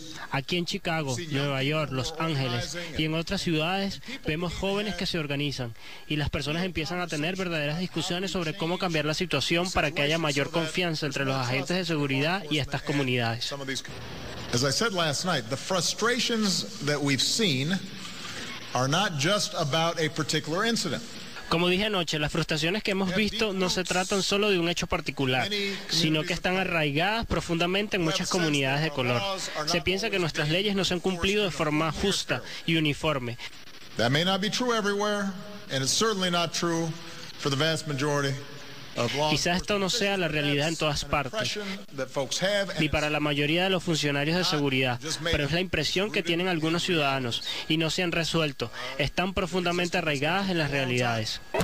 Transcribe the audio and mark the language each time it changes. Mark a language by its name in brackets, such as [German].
[Spanish] Aquí en Chicago, Nueva York, Los Ángeles y en otras ciudades, vemos jóvenes que se organizan y las personas empiezan a tener verdaderas discusiones sobre cómo cambiar la situación para que haya mayor confianza entre los agentes de seguridad y estas comunidades. [English] As I said last night, the frustrations that we've seen are not just about a particular incident. [Spanish] Como dije anoche, las frustraciones que hemos visto no se tratan solo de un hecho particular, sino que están arraigadas profundamente en muchas comunidades de color. Se piensa que nuestras leyes no se han cumplido de forma justa y uniforme. [English] That may not be true everywhere, and it's certainly not true for the vast majority. [Spanish] Quizá esto no sea la realidad en todas partes, ni para la mayoría de los funcionarios de seguridad, pero es la impresión que tienen algunos ciudadanos, y no se han resuelto. Están profundamente arraigadas en las realidades.